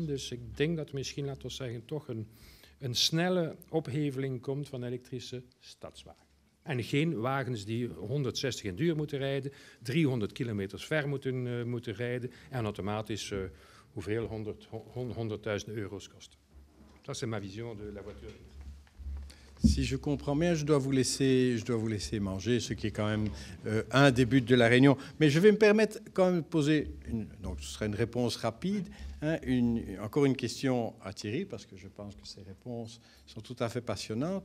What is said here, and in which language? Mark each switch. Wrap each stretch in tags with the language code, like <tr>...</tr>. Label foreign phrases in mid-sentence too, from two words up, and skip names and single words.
<nl>Dus ik denk dat misschien, laten we zeggen, toch een snelle opheveling komt van elektrische stadswagen. En geen wagens die 160 in duur moeten rijden, 300 kilometers ver moeten rijden en automatisch hoeveel 100.000 euro's kosten. Dat is</nl> <fr>ma vision de la voiture. Si je comprends bien, je dois vous laisser manger, ce qui est quand même un des buts de la réunion. Mais je vais me permettre quand même de poser, donc ce sera une réponse rapide, encore une question à Thierry, parce que je pense que ces réponses sont tout à fait passionnantes.</fr>